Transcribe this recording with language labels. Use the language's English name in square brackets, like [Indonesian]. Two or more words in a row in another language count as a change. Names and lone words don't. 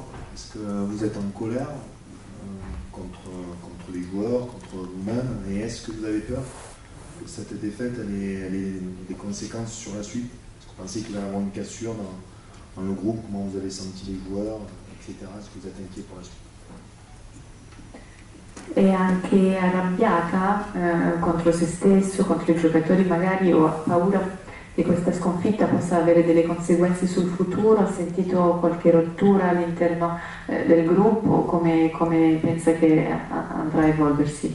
[French] Est-ce que vous êtes en colère contre les joueurs, contre vous-même, et est-ce que vous avez peur que cette défaite elle ait des conséquences sur la suite? Est-ce que vous pensez qu'il va y avoir une cassure dans le groupe? Comment vous avez senti les joueurs, etc. Est-ce que vous êtes inquiet pour la suite? [Italian] È anche arrabbiata contro se stesso, contro i giocatori magari, o ha paura che questa sconfitta possa avere delle conseguenze sul futuro? Ha sentito qualche rottura all'interno del gruppo? Come pensa che andrà a evolversi?